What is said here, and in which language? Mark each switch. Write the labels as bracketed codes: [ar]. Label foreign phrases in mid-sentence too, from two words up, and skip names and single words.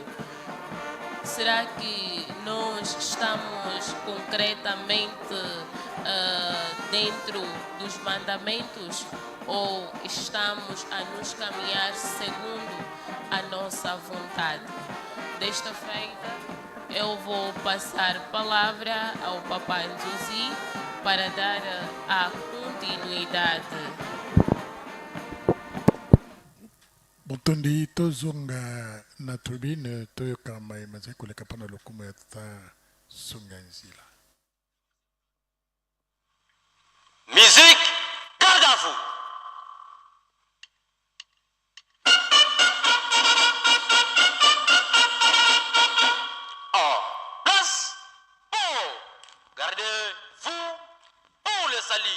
[pt] Será que nós estamos concretamente dentro dos mandamentos? Ou estamos a nos caminhar segundo a nossa vontade? Desta feita, eu vou passar a palavra ao Papai Nzuzi para dar a continuidade. [ln] Botondi tozonga na tribune toyoka mai mazekoleka pana lokumu ya tata Songianzila. [fr] Musique, garde à vous. En place, pour gardez-vous pour le salut.